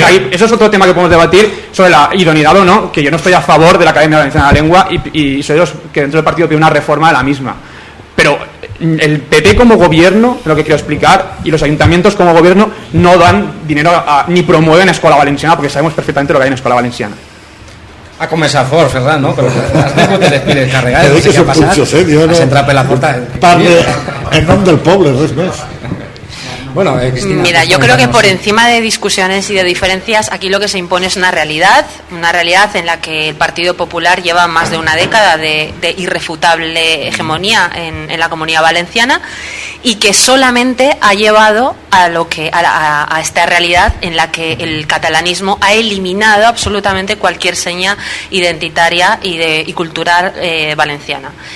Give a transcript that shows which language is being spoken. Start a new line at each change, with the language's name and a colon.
Spanish: Eso es otro tema que podemos debatir sobre la idoneidad o no, que yo no estoy a favor de la Academia Valenciana de la Lengua y soy de los que dentro del partido pide una reforma de la misma. Pero el PP como gobierno, lo que quiero explicar, y los ayuntamientos como gobierno no dan dinero ni promueven Escola Valenciana porque sabemos perfectamente lo que hay en Escola Valenciana.
Catalan: Ha començat fort, Ferran, no? Però has de poder les carregades, no sé què ha passat. Has entrat per la porta. Parle en nom del poble, res més.
Spanish: Bueno, Cristina, mira, yo creo que por encima de discusiones y de diferencias, aquí lo que se impone es una realidad en la que el Partido Popular lleva más de una década de irrefutable hegemonía en la Comunidad Valenciana y que solamente ha llevado a esta realidad en la que el catalanismo ha eliminado absolutamente cualquier seña identitaria y cultural valenciana.